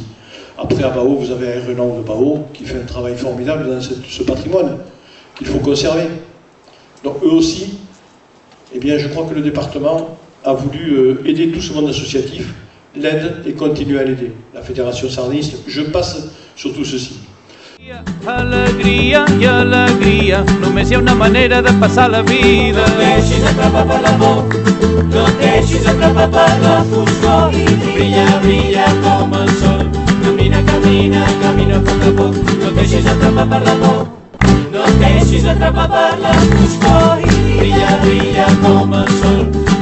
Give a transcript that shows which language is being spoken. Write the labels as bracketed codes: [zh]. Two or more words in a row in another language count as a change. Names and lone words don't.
[fr] Après, à Bao, vous avez un Renan de Bao, qui fait un travail formidable dans ce patrimoine, qu'il faut conserver. Donc, eux aussi, eh bien, je crois que le département a voulu aider tout ce monde associatif, l'aide et continue à l'aider. La Fédération Sardiniste, je passe sur tout ceci. [ca] Alegria i alegria, només hi ha una manera de passar la vida. No et deixis atrapar per l'amor, no et deixis atrapar per la foscor i brilla, brilla com el sol. Camina, camina, camina a poc, no et deixis atrapar per l'amor, no et deixis atrapar per la foscor i brilla, brilla com el sol.